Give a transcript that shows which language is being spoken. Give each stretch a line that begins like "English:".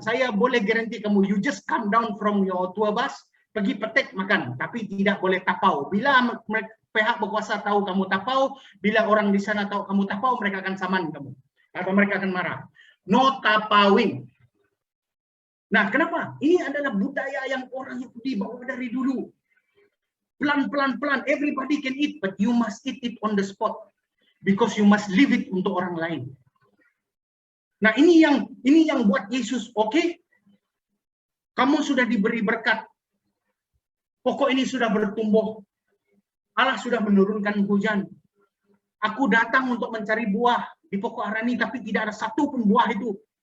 Malay: Saya boleh garanti kamu,
English: you just come down from your tour bus,
Malay: pergi petik makan, tapi tidak boleh tapau. Bila pihak berkuasa tahu kamu tapau, bila orang di sana tahu kamu tapau, mereka akan saman kamu. Atau mereka akan marah. No tapawing. Nah, kenapa? Ini adalah budaya yang orang Yahudi bawa dari dulu.
English: Pelan-pelan, everybody can eat, but you must eat it on the spot. Because you must leave it
Malay: untuk orang lain. Nah, ini yang buat Yesus, oke? Kamu sudah diberi berkat. Pokok ini sudah bertumbuh. Allah sudah menurunkan hujan. Aku datang untuk mencari buah di pokok ara ini, tapi tidak ada satu pun buah itu.